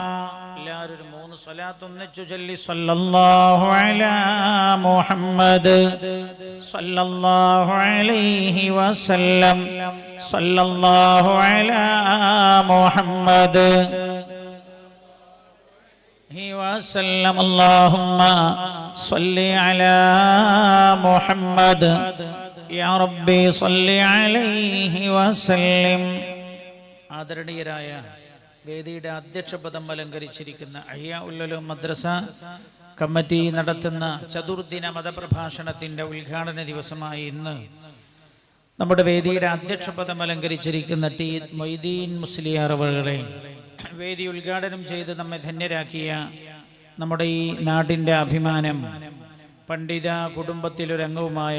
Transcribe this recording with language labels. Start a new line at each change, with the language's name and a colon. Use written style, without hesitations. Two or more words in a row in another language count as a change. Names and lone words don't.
Arabic: صلاة النجل صلى الله على محمد صلى الله عليه وسلم صلى الله على محمد وسلم. اللهم صل على محمد يا ربي صل عليه وسلم.
Malayalam: ആദരണീയരായ വേദിയുടെ അധ്യക്ഷപദം അലങ്കരിച്ചിരിക്കുന്ന അഹ്യാ ഉൽ മദ്രസ കമ്മിറ്റി നടത്തുന്ന ചതുർദിന മതപ്രഭാഷണത്തിന്റെ ഉദ്ഘാടന ദിവസമായി ഇന്ന് നമ്മുടെ വേദിയുടെ അധ്യക്ഷപദം അലങ്കരിച്ചിരിക്കുന്ന ടി മൊയ്തീൻ മുസ്ലിയാർ അവരുടെ വേദി ഉദ്ഘാടനം ചെയ്ത് നമ്മെ ധന്യരാക്കിയ നമ്മുടെ ഈ നാടിൻ്റെ അഭിമാനം, പണ്ഡിത കുടുംബത്തിലൊരംഗവുമായ